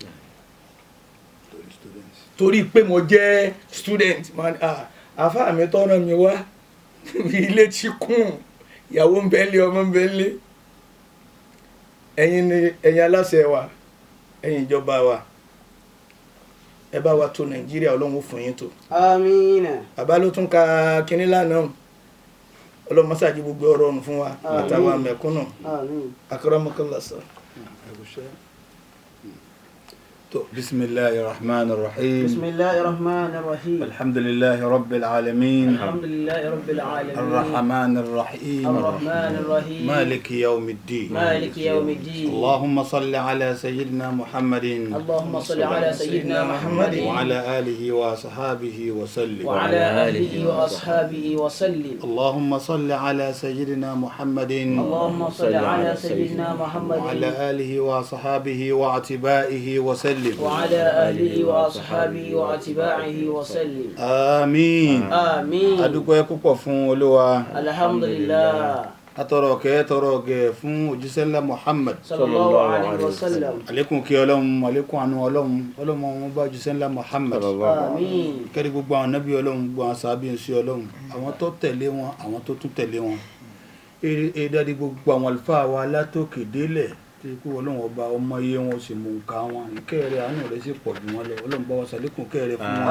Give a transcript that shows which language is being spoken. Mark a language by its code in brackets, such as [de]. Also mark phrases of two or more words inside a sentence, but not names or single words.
[yo] torí pé mo jẹ́ student àfáà mi tọ́rọ mi wá ilé tí kún ìyàwó ń bẹ́lé ọmọ ń bẹ́lé ẹ̀yin aláṣẹ wa ẹ̀yin ìjọba wa ẹ bá wa tó Nàìjíríà Ọlọ́run fún yín tó Àmín. bàbá ló tún ka kinní lánàá Ọlọ́run mọ́sáàjì gbogbo ọ̀rọ̀ ọ̀run fún wa àtàwọn mẹ̀kúnnù akramakallah sọ. [ar] بسم الله الرحمن الرحيم بسم الله الرحمن الرحيم الحمد لله رب العالمين الحمد لله رب العالمين الرحمن الرحيم الرحمن الرحيم مالك يوم الدين مالك يوم الدين اللهم صل على سيدنا محمد اللهم صل على سيدنا محمد وعلى آله وصحابه وسلم وعلى آله وأصحابه وسلم اللهم صل على سيدنا محمد اللهم صل على سيدنا محمد وعلى آله وصحابه واتباعه وسلم وعلى آله وأصحابه واتباعه وسلم آمين آمين [yo] adúpẹ́ púpọ̀ fún Olúwa [ar] الحمد لله [yo] atọrọ gẹ́ fún òjíṣẹ́ ńlá Muhammad [ar] صلى الله عليه وسلم [yo] àlékún kí Ọlọ́run àlékún àánú Ọlọ́run wọn bá òjíṣẹ́ ńlá Muhammad آمين kẹ́rí gbogbo àwọn nábì Ọlọ́run gbogbo àwọn sàábì ń sí Ọlọ́run àwọn tó tẹ̀lé wọn àwọn tó tún tẹ̀lé wọn èdàdí gbogbo àwọn àlùfáà wa látòkè délẹ̀ tí kú Ọlọ́run ọba ọmọ iye wọn sì mú nǹkan wọn ìkẹ́rẹ́ àánú rẹ̀ sì pọ̀ jù wọn lọ Ọlọ́run bá wa ṣàlékún kẹ́rẹ́ fún wọn